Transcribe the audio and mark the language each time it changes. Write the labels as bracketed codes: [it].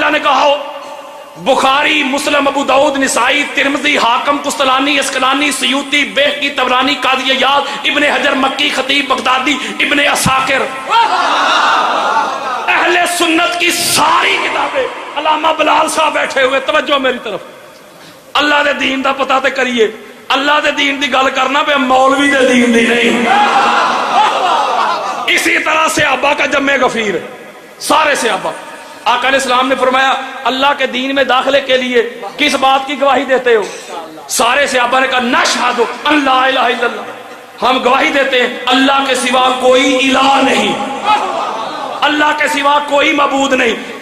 [ur] اللہ نے کہا ہو بخاری، مسلم، ابو داؤد، نسائی، ترمذی، حاکم، قسطلانی، اسقلانی، سیوطی، بیہقی، طبرانی، قاضی عیاض، ابن حجر مکی، خطیب بغدادی، ابن عساکر، اہل سنت کی ساری کتابیں. علامہ بلال صاحب بیٹھے ہوئے، توجہ میری طرف. [pa] اللہ دے دین دا پتہ تے کریے. اللہ دے دین دی گل کرنا پہ مولوی دے دین دی نہیں. [ur] اسی طرح صحابہ کا جمع غفیر ہے، سارے صحابہ. آقا علیہ السلام نے فرمایا اللہ کے دین میں داخلے کے لیے کس بات کی گواہی دیتے ہو؟ سارے صحابہ نے کہا [ar] نشہد ان لا الہ الا اللہ، [ur] ہم گواہی دیتے ہیں اللہ کے سوا کوئی الہ نہیں، اللہ کے سوا کوئی معبود نہیں.